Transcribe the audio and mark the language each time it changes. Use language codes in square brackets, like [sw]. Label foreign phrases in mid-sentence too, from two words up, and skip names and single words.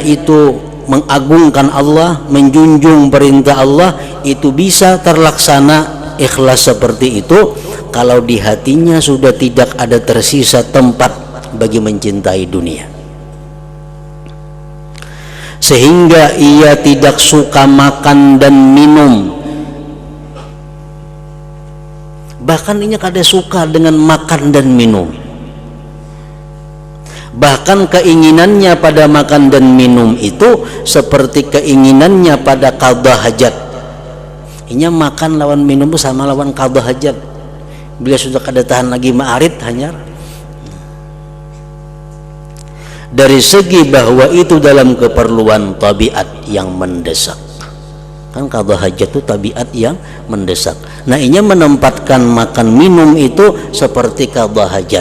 [id] itu mengagungkan Allah, menjunjung perintah Allah, itu bisa terlaksana ikhlas seperti itu kalau di hatinya sudah tidak ada tersisa tempat bagi mencintai dunia, sehingga ia tidak suka makan dan minum. Bahkan ia kada suka dengan makan dan minum. Bahkan keinginannya pada makan dan minum itu seperti keinginannya pada qadha hajat. [bjn] Inya makan lawan minum sama lawan qadha hajat. Bila sudah kada tahan lagi ma'arid hanyar. [id] Dari segi bahwa itu dalam keperluan tabiat yang mendesak. Kan qadha hajat itu tabiat yang mendesak. Nah, inya menempatkan makan minum itu seperti qadha hajat.